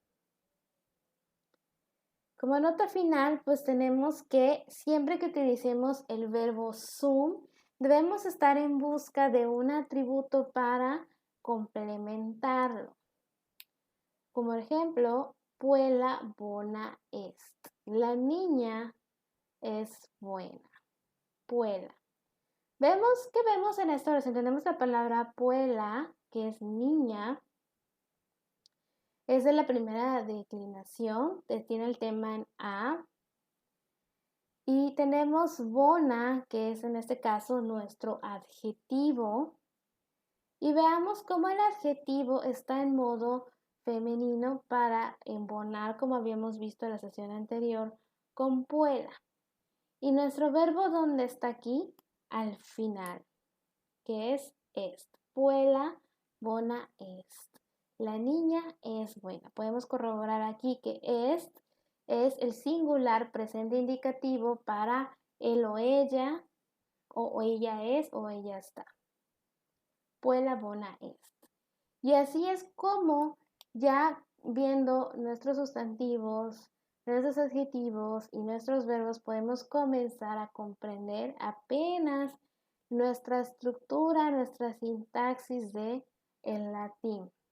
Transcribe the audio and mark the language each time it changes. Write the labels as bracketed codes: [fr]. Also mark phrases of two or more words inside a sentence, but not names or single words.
[es] Como nota final, pues tenemos que siempre que utilicemos el verbo Zoom, debemos estar en busca de un atributo para complementarlo. Como ejemplo, [la] Puela bona est. [es] La niña es buena. Puela. Vemos en esta oración? Tenemos la palabra Puela, que es niña. Es de la primera declinación. Tiene el tema en A. Y tenemos bona, que es en este caso nuestro adjetivo. Y veamos cómo el adjetivo está en modo femenino para embonar, como habíamos visto en la sesión anterior, con puela. Y nuestro verbo, ¿dónde está aquí? Al final, que es est. [la] Puela, bona est. [es] La niña es buena. Podemos corroborar aquí que est es el singular presente indicativo para él o ella es o ella está. [la] Puela, bona est. [es] Y así es como ya viendo nuestros sustantivos, nuestros adjetivos y nuestros verbos podemos comenzar a comprender apenas nuestra estructura, nuestra sintaxis de el latín.